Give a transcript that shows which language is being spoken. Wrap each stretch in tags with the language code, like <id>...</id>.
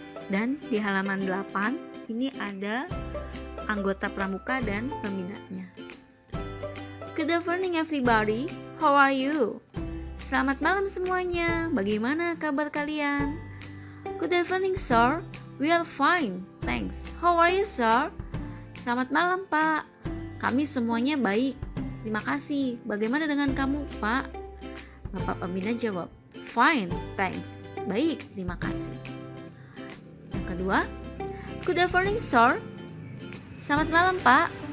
<id>Dan di halaman 8, ini ada anggota pramuka dan pembinanya.</id> <en>Good evening everybody, how are you?</en> <id>Selamat malam semuanya, bagaimana kabar kalian?</id> <en>Good evening sir, we are fine, thanks. How are you sir?</en> <id>Selamat malam Pak, kami semuanya baik, terima kasih. Bagaimana dengan kamu Pak? Bapak pembina jawab,</id> <en>fine, thanks.</en> <id>Baik, terima kasih. Yang kedua,</id> <en>good evening sir.</en> <id>Selamat malam Pak.</id>